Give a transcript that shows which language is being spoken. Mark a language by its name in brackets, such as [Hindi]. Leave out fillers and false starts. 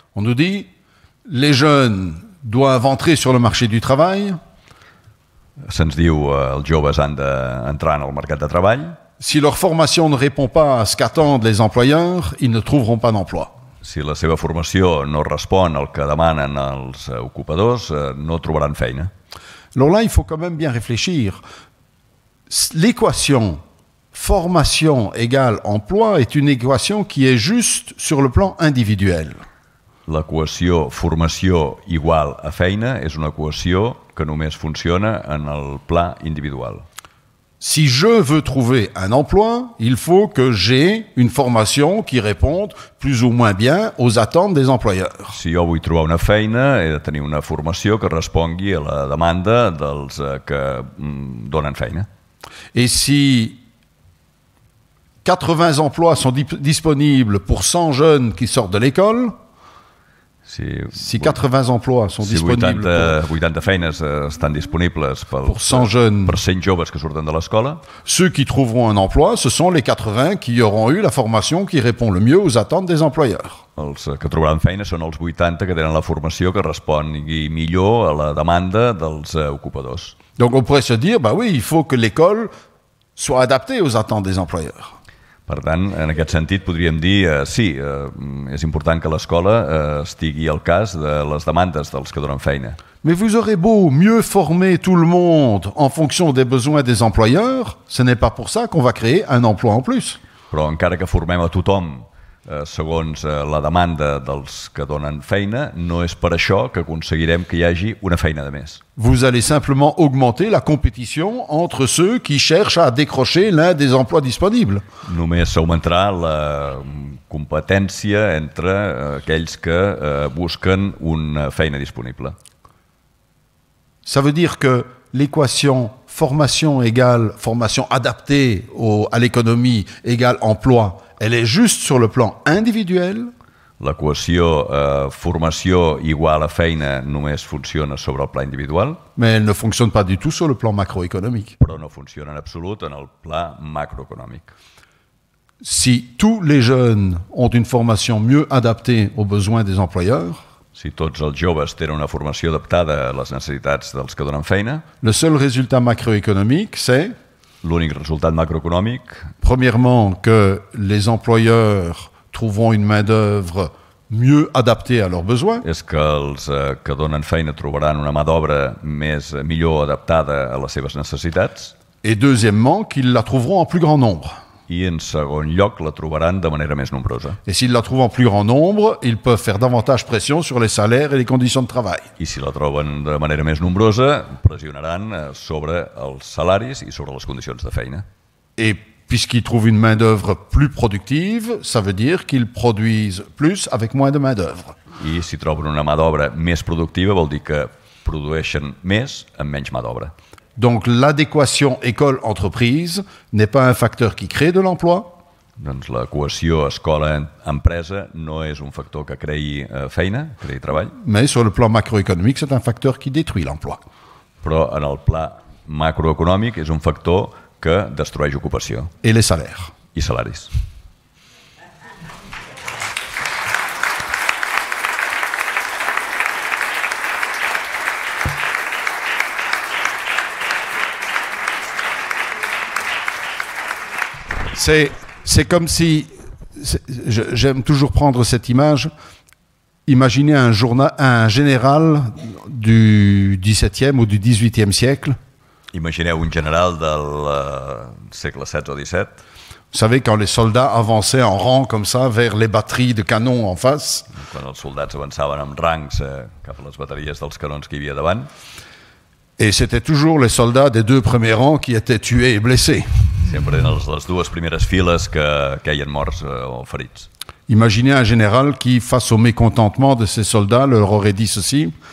[French] On nous dit, les jeunes doivent entrer sur le marché du travail. [Catalan] Se'ns diu els joves han d'entrar en el mercat de treball. [French] Si leur formation ne répond pas à ce qu'attendent les employeurs, ils ne trouveront pas d'emploi. [Catalan] Si la seva formació no respon al que demanen els ocupadors, no trobaran feina. [French] Alors là, il faut quand même bien réfléchir. L'équation formation égale emploi est une équation qui est juste sur le plan individuel. [Catalan] L'equació formació igual a feina és una equació que només funciona en el pla individual. [French] Si je veux trouver un emploi, il faut que j'ai une formation qui réponde plus ou moins bien aux attentes des employeurs. [Catalan] Si jo vull trobar una feina, he de tenir una formació que respongui a la demanda dels que donen feina. [French] Et si 80 emplois sont disponibles pour 100 jeunes qui sortent de l'école, si 80 emplois sont disponibles [Catalan] 80 feines estan disponibles [French] pour 100 jeunes, [Catalan] per 100 joves que surten de l'escola, [French] ceux qui trouveront un emploi, ce sont les 80 qui auront eu la formation qui répond le mieux aux attentes des employeurs. [Catalan] Els que trobaran feina són els 80 que tenen la formació que respongui millor a la demanda dels ocupadors. [French] Donc on pourrait se dire, bah oui, il faut que l'école soit adaptée aux attentes des employeurs. [Catalan] Per tant, en aquest sentit podríem dir, sí, és important que l'escola estigui al cas de les demandes dels que donen feina. [French] Mais vous aurez beau mieux former tout le monde en fonction des besoins des employeurs, ce n'est pas pour ça qu'on va créer un emploi en plus. [Catalan] Però encara que formem a tothom segons la demanda dels que donen feina, no és per això que aconseguirem que hi hagi una feina de més. [French] Vous allez simplement augmenter la compétition entre ceux qui cherchent à décrocher l'un des emplois disponibles. [Catalan] Només s'augmentarà la competència entre aquells que busquen una feina disponible. [French] Ça veut dire que l'équation formation égale formation adaptée à l'économie égale emploi, elle est juste sur le plan individuel. [Catalan] L'equació formació igual a feina només funciona sobre el pla individual. [French] Mais elle ne fonctionne pas du tout sur le plan macroéconomique. [Catalan] Però no funciona en absolut en el pla macroeconòmic. [French] Si tous les jeunes ont une formation mieux adaptée aux besoins des employeurs, [Catalan] si tots els joves tenen una formació adaptada a les necessitats dels que donen feina, [French] le seul résultat macroéconomique, c'est [Catalan] l'únic resultat macroeconòmic, [French] premièrement, que les employeurs trouveront une main-d'œuvre mieux adaptée à leurs besoins. [Catalan] És que els que donen feina trobaran una mà d'obra millor adaptada a les seves necessitats. [French] Et deuxièmement, qu'ils la trouveront en plus grand nombre. [Catalan] I en segon lloc la trobaran de manera més nombrosa. [French] Et s'ils la trouvent en plus grand nombre, ils peuvent faire davantage pression sur les salaires et les conditions de travail. [Catalan] I si la troben de manera més nombrosa, pressionaran sobre els salaris i sobre les condicions de feina. [French] Et puisqu'ils trouvent une main-d'œuvre plus productive, ça veut dire qu'ils produisent plus avec moins de main-d'œuvre. [Catalan] I si troben una mà d'obra més productiva vol dir que produeixen més amb menys mà d'obra. [French] Donc l'adéquation école-entreprise n'est pas un facteur qui crée de l'emploi, [Catalan] Doncs la cohesió escola-empresa no és un factor que creï feina, creï treball, [French] mais sur le plan macroéconomique, c'est un facteur qui détruit l'emploi. [Catalan] però en el pla macroeconòmic és un factor que destrueix ocupació [French] Et les salaires. [Catalan] i salaris. [French] C'est comme si, j'aime toujours prendre cette image, imaginez un général du XVIIe ou du XVIIIe siècle. [Catalan] Imagineu un general del segle XVI o XVII. [French] Vous savez, quand les soldats avançaient en rang comme ça vers les batteries de canons en face, [Catalan] Quan els soldats avançaven amb rangs cap a les bateries dels canons que hi havia davant, [French] et c'était toujours les soldats des 2 premiers rangs qui étaient tués et blessés. [Catalan] sempre eren les dues primeres files que queien morts o ferits. [French] Imaginez un général qui, face au mécontentement de ses soldats, leur aurait dit ceci: